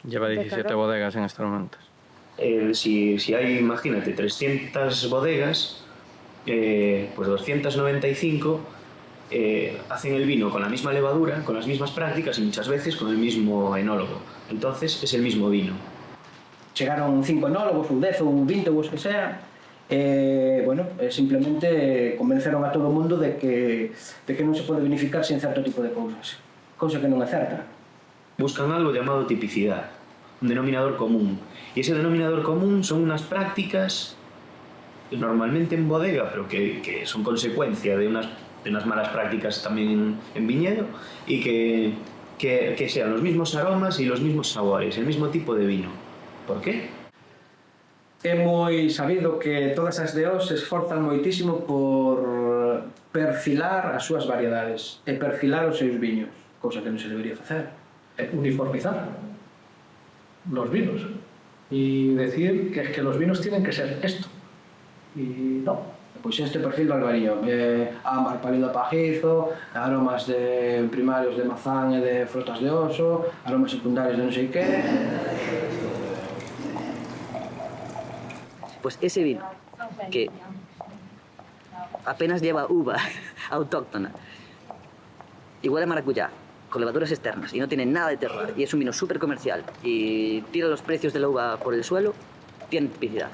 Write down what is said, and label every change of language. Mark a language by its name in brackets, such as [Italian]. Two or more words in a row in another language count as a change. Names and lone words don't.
[Spanish] Lleva 17 bodegas en estos momentos. Si hay, imagínate, 300 bodegas, pues 295 hacen el vino con la misma levadura, con las mismas prácticas y muchas veces con el mismo enólogo. Entonces es el mismo vino. [Galician] Chegaron 5 enólogos, ou 10 ou 20 ou os que sea, Bueno, simplemente convenceron a todo o mundo de que non se pode vinificar sin certo tipo de cousas, cousa que non é certa. [Spanish] Buscan algo llamado tipicidad, un denominador común. Y ese denominador común son unas prácticas, normalmente en bodega, pero que son consecuencia de unas malas prácticas también en viñedo, y que sean los mismos aromas y los mismos sabores, el mismo tipo de vino. ¿Por qué? [Galician] É moi sabido que todas as DOs se esforzan moitísimo por perfilar as súas variedades e perfilar os seus viños, cousa que non se debería facer. [Spanish] Uniformizar los vinos y decir que es que los vinos tienen que ser esto. Y no. [Galician] Pois este perfil do albariño, ámbar pálido pajizo, aromas primarios de mazán e de frotas de oso, aromas secundarios de non sei que. [Spanish] Pues ese vino, que apenas lleva uva autóctona, igual a maracuyá, con levaduras externas, y no tiene nada de terroir, y es un vino súper comercial, y tira los precios de la uva por el suelo, tiene tipicidad.